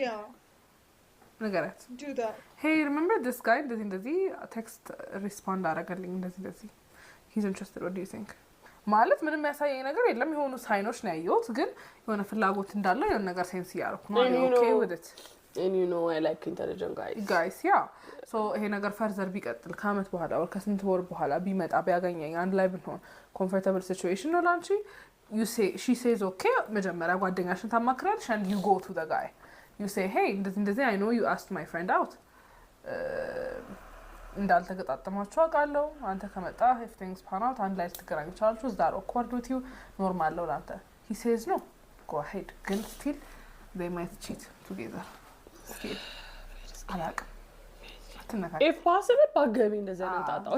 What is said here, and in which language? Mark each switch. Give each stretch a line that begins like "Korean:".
English: Yeah.
Amharic: ነገራት.
English: Do that. Hey, remember this guy? እንደዚህ text respond
Amharic: አደረገልኝ
English: እንደዚህ. He's interested. What do you think?
Amharic: ማለት ምንም ያሳየኝ ነገር የለም የሆኑ ሳይኖች ነው ያየሁት ግን የሆነ ፍላጎት እንዳለ የሆነ ነገር ሴንስ ያርኩ ነው
English: okay with it. And you know I like intelligent guys. Yeah.
Amharic: So ይሄ ነገር ፈርዘር ቢቀጥል ከአመት በኋላ ወር ከስንት ወር በኋላ ቢመጣ ቢያገኘኝ አንድ ላይ ብንሆን
English: comfortable situation
Amharic: ነው ላንቺ
English: she says okay
Amharic: መጀመሪያ ጓደኛሽን ታማክራለሽ
English: and you go to the guy. You say hey
Amharic: እንደዚህ
English: I know you asked my friend out.
Amharic: እንዳልተገጣጠማችሁ አውቃለሁ አንተ ከመጣ
English: if things pan out
Amharic: አንድ ላይ ልትገናኙ ይችላልችሁ
English: is that awkward with you
Amharic: normal ነው ላንተ.
English: He says no go ahead ግን still they might cheat together still
Amharic: አላውቅም
English: if possible
Amharic: ባገቢ እንደዛ ነው ታጣው